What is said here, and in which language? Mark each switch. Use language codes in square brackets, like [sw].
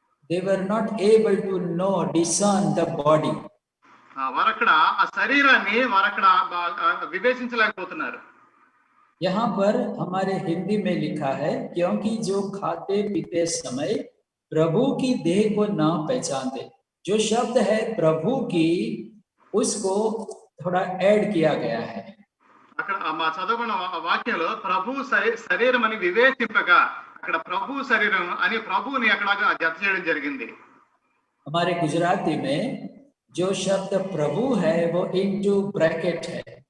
[en] they were not able to discern the body. [te] వారు అక్కడ ఆ శరీరాన్ని వారు అక్కడ వివేచించలేకపోతున్నారు. [hi] यहाँ पर हमारे हिंदी में लिखा है क्योंकि जो खाते पीते समय प्रभु की देह को न पहचानते. जो शब्द है प्रभु की उसको थोड़ा ऐड किया गया है. [te] అక్కడ మా చదువుకున్న వాక్యంలో ప్రభు శరీరం అని వివేచింపగా అక్కడ ప్రభు శరీరం అని ప్రభుని అక్కడ జత చేయడం జరిగింది. [hi] हमारे गुजराती में जो शब्द प्रभु है वो [en] into bracket [hi] है.